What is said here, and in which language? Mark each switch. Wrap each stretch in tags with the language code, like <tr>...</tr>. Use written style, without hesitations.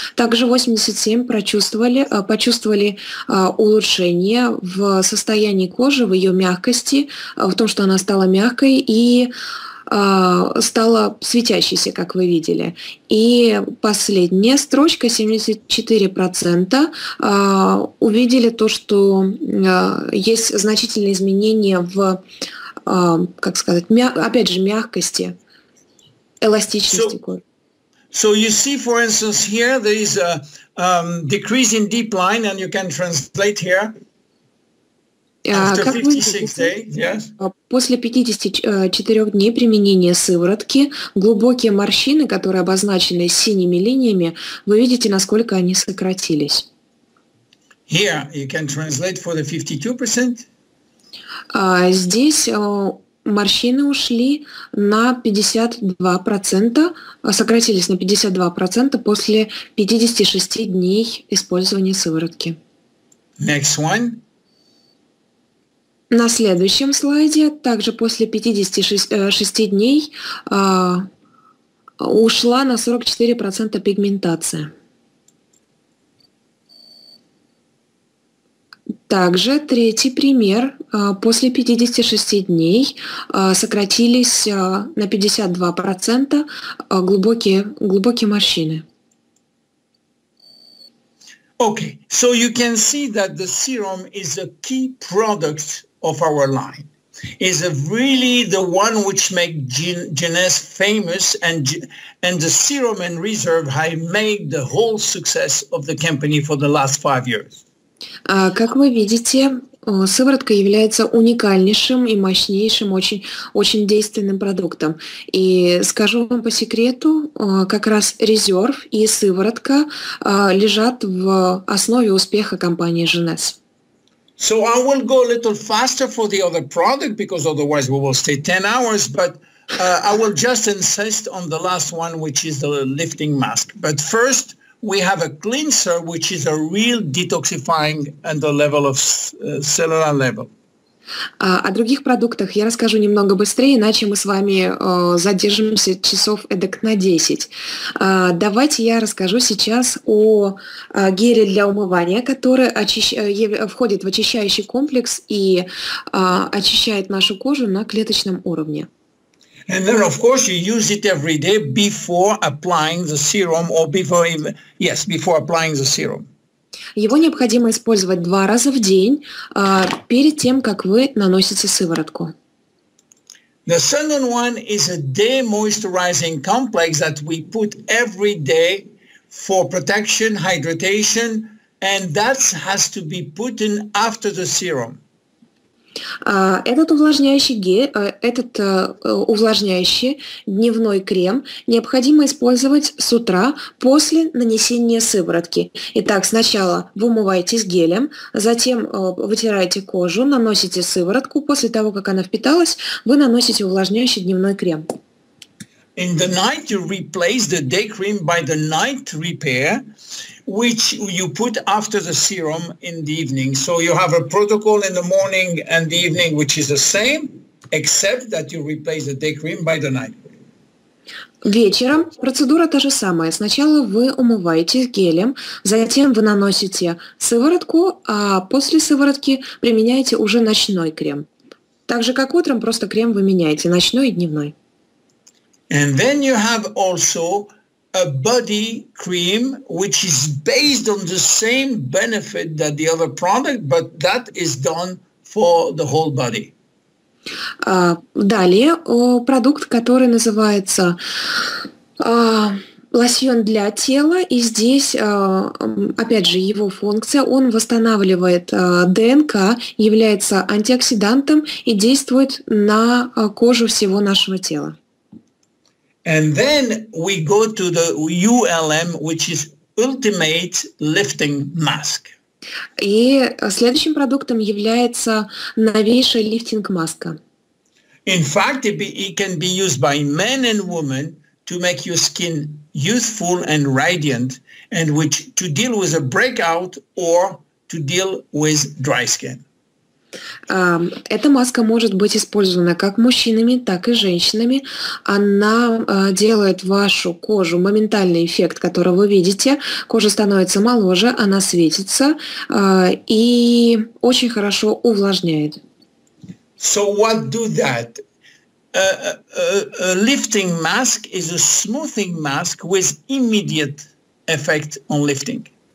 <ru>Также 87% почувствовали улучшение в состоянии кожи, в ее мягкости, в том, что она стала мягкой и стала светящейся, как вы видели. И последняя строчка, 74% увидели то, что есть значительные изменения в, как сказать, опять же, мягкости, эластичности кожи.</ru> <en>So you see, for instance, here there is a decrease in deep line, and you can translate here. After 56 days, yes.</en> <ru>После 54 дней применения сыворотки глубокие морщины, которые обозначены синими линиями, вы видите, насколько они сократились.</ru> <en>Here you can translate for the 52%.</en> <ru>Здесь морщины ушли на 52%, сократились на 52% после 56 дней использования сыворотки.</ru> <en>Next one.</en> <ru>На следующем слайде, также после 56 дней, ушла на 44% пигментация. Также третий пример. После 56 дней сократились на 52% глубокие морщины.</ru> <en>Okay, so you can see that the serum is a key product of our line. Is really the one which make Jeuness famous, and the serum and reserve have made the whole success of the company for the last 5 years.</en> <ru>Как вы видите, сыворотка является уникальнейшим и мощнейшим, очень действенным продуктом. И скажу вам по секрету, как раз резерв и сыворотка лежат в основе успеха компании Jeuness.</ru> <en>So I will go a little faster for the other product because otherwise we will stay 10 hours, but I will just insist on the last one, which is the lifting mask. But first, we have a cleanser, which is a real detoxifying at the level of cellular level.</en> <ru>О других продуктах я расскажу немного быстрее, иначе мы с вами задержимся часов эдак на 10. Давайте я расскажу сейчас о геле для умывания, который входит в очищающий комплекс и очищает нашу кожу на клеточном уровне.</ru> <en>And then, of course, you use it every day before applying the serum, or before applying the serum.</en> <ru>Его необходимо использовать 2 раза в день перед тем, как вы наносите сыворотку.</ru> <en>The second one is a day moisturizing complex that we put every day for protection, hydration, and that has to be put in after the serum.</en> <ru>Этот увлажняющий дневной крем необходимо использовать с утра после нанесения сыворотки. Итак, сначала вы умываетесь гелем, затем вытираете кожу, наносите сыворотку. После того, как она впиталась, вы наносите увлажняющий дневной крем.</ru> <en>In the night, you replace the day cream by the night repair, which you put after the serum in the evening. So you have a protocol in the morning and the evening, which is the same, except that you replace the day cream by the night cream.</en> <ru>Вечером процедура та же самая. Сначала вы умываетесь гелем, затем вы наносите сыворотку, а после сыворотки применяете уже ночной крем. Так же, как утром, просто крем вы меняете, ночной и дневной.</ru> <en>And then you have also a body cream, which is based on the same benefit that the other product, but that is done for the whole body.</en> <ru>Далее продукт, который называется лосьон для тела, и здесь, опять же, его функция, он восстанавливает ДНК, является антиоксидантом и действует на кожу всего нашего тела.</ru> <en>And then we go to the ULM, which is Ultimate Lifting Mask.</en> <ru>И следующим продуктом является новейшая лифтинг-маска.</ru> <en>In fact, it can be used by men and women to make your skin youthful and radiant, and which to deal with a breakout or to deal with dry skin.</en> <ru>Эта маска может быть использована как мужчинами, так и женщинами. Она делает вашу кожу моментальный эффект, который вы видите. Кожа становится моложе, она светится и очень хорошо увлажняет.</ru> <en>So what do that? A lifting mask is a smoothing mask with immediate effect on lifting.</en>